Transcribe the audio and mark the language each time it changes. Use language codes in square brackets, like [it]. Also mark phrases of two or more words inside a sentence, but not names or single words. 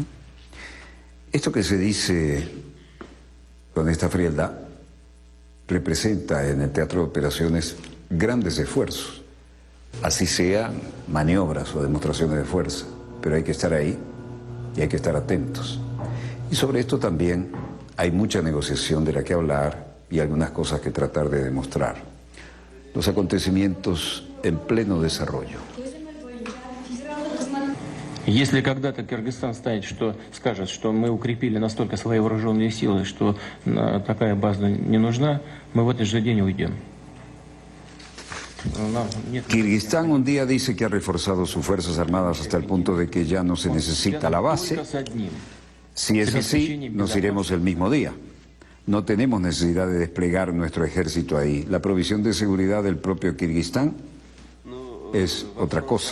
[es] Esto que se dice con esta frialdad representa en el teatro de operaciones grandes esfuerzos, así sean maniobras o demostraciones de fuerza, pero hay que estar ahí y hay que estar atentos. Y sobre esto también hay mucha negociación de la que hablar y algunas cosas que tratar de demostrar. Los acontecimientos en pleno desarrollo. [ru] Если когда-то Кыргызстан скажет, что мы укрепили настолько свои вооруженные силы, что такая база не нужна, мы в этот же день уйдем. [es] Kirguistán un día dice que ha reforzado sus fuerzas armadas hasta el punto de que ya no se necesita la base. Si es así, nos iremos el mismo día. No tenemos necesidad de desplegar nuestro ejército ahí. La provisión de seguridad del propio Kirguistán es otra cosa.